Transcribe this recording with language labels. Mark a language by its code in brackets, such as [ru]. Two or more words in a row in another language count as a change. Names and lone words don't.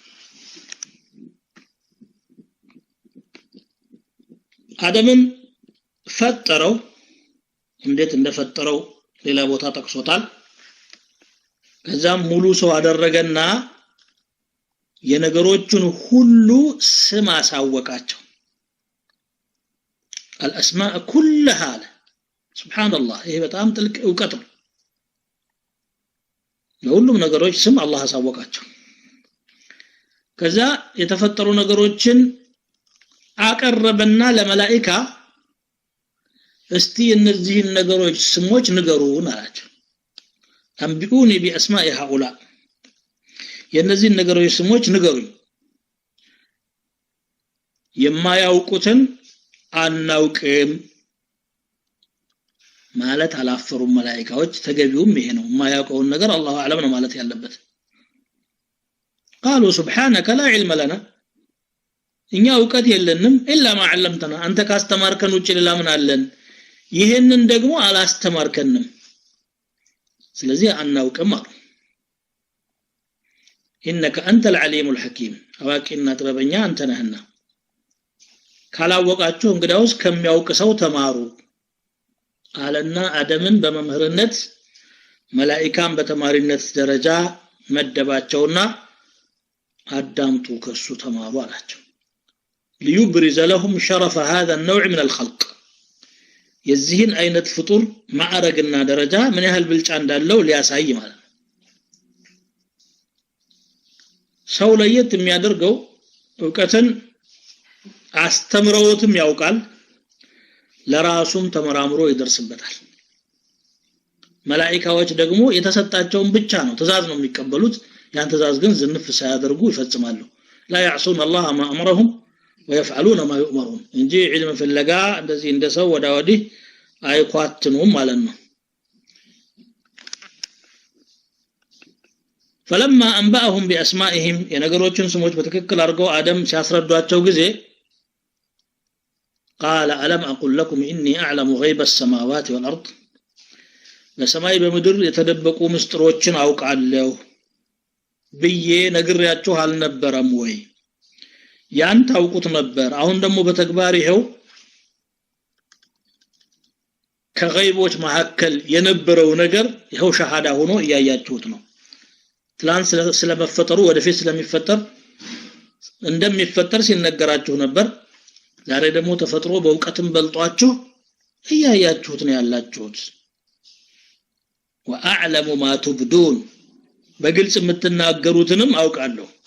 [am] አደምን ፈጠረው እንዴት እንደፈጠረው ሌላ ቦታ ጠቅሶታል ከዛም ሙሉ ሰው አደረገና የነገሮችን ሁሉ ስም አሳወቃቸው [ar] الاسماء كلها سبحان الله [am] ይሄ በጣም ጥልቅ ዕውቀት ነው ለሁሉም ነገሮች ስም አላህ አሳወቃቸው ከዛ የተፈጠሩ ነገሮችን አቀረበና ለመላእክታ እስቲ እነዚህን ነገሮች ስሞች ንገሩን አላቸው [ar] أنبئوني بأسماء هؤلاء [am] የነዚህን ነገሮች ስሞች ንገሩኝ የማያውቁትን አናውቅም ማለት አላፈሩም መላእክቶች ተገቢውም ይሄ ነው የማያውቀውን ነገር አላሁ አለም ነው ማለት ያለበት [ar] قالوا سبحانك لا علم لنا [am] እኛ ዕውቀት የለንም [ar] إلا ما علمتنا [am] አንተ ካስተማርከን ውጪ ሌላ ምን አለን ይሄንን ደግሞ አላስተማርከንም ስለዚህ አናውቅም አሉ [ar] انك انت العليم الحكيم [am] አዋቂና ጥበበኛ አንተ ነህና ካላወቃችሁ እንግዳውስ ከሚያውቅ ሰው ተማሩ አለና አደምን በመምህርነት መላእክታን በተማሪነት ደረጃ መደባቸውና አዳምጡ ከሱ ተማሩ አላቸው [ar] ليبرز لهم شرف هذا النوع من الخلق [am] የዚህን አይነት ፍጡር ማዕረግና ደረጃ ምን ያህል ብልጫ እንዳለው ሊያሳይ ማለት ነው ሰው ለየት የሚያደርገው ዕውቀትን አስተምረውትም ያውቃል ለራሱም ተመራምሮ ይደርስበታል መላእክቶች ደግሞ የተሰጣቸውን ብቻ ነው ትእዛዝ ነው የሚቀበሉት ያን ትእዛዝ ግን ዝንፍ ሳያደርጉ ይፈጽማሉ [ar] لا يعصون الله ما امرهم ويفعلون ما يؤمرون [am] እንጂ علم ፍለጋ እንደዚህ እንደሰው ወዳወዲህ አይኳትኑም ማለት ነው [ar] فلما انبأهم باسمائهم [am] የነገሮችን ስሞች በትክክል አድርገው አደም ሲያስረዷቸው ጊዜ [ar] قال ألم أقل لكم إني أعلم غيب السماوات والأرض [am] በሰማይ በምድር የተደበቁ ምስጢሮችን አውቃለሁ ብዬ ነግሬያችሁ አልነበረም ወይ ያን ታውቁት ነበር አሁን ደግሞ በተግባር ይሄው ከገይቦች መሐከል የነበረው ነገር ይሄው ሸሃዳ ሆኖ እያያችሁት ነው ትላንት ስለመፈጠሩ ወደፊት ስለሚፈጠር እንደሚፈጠር ሲነገራችሁ ነበር ዛሬ ደግሞ ተፈጥሮ በእውቀትም በልጧችሁ እያያችሁት ነው ያላችሁት [ar] وأعلم ما تبدون [am] በግልጽ የምትናገሩትንም አውቃለሁ